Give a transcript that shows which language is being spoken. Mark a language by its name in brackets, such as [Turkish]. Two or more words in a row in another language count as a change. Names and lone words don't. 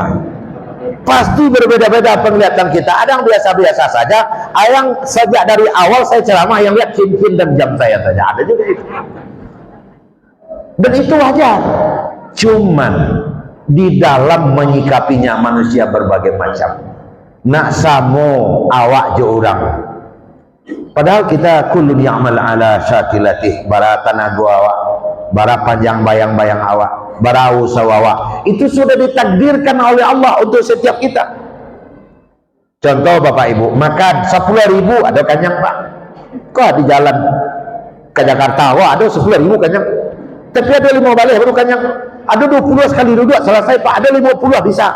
[Indonesian] Pasti berbeda-beda penglihatan kita. Ada yang biasa-biasa saja, ada yang sejak dari awal saya ceramah yang lihat cincin dan jam saya saja. Ada juga itu. Dan itu wajar. Cuman di dalam menyikapinya manusia berbagai macam. [Minangkabau] Nak samo awak je orang. Padahal kita [Arabic] كل يعمل على شاكلته, [Minangkabau] bara tanago awak, bara panjang bayang-bayang awak, bara usaha awak. [Indonesian] Itu sudah ditakdirkan oleh Allah untuk setiap kita. Contoh Bapak Ibu, makan 10.000 ada kenyang Pak. Kok di jalan ke Jakarta, wah ada 10.000 kenyang. Tapi ada 5 balik baru kenyang. Ada 20 sekali duduk selesai Pak, ada 50 bisa.